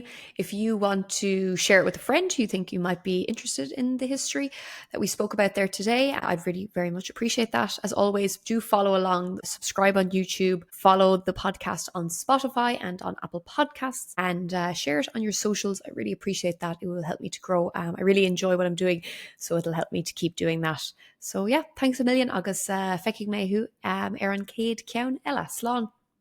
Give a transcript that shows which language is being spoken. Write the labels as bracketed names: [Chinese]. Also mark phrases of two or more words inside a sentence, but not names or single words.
[English] If you want to share it with a friend who you think you might be interested in the history that we spoke about there today, I'd really very much appreciate that. As always, do follow along, subscribe on YouTube, follow the podcast on Spotify and on Apple Podcasts, and share it on your socials. I really appreciate that. It will help me to grow. I really enjoy what I'm doing, so it'll help me to keep doing that. So yeah, thanks a million. [Irish] Agus feici mé hu ar an céad ceann eile. Slán.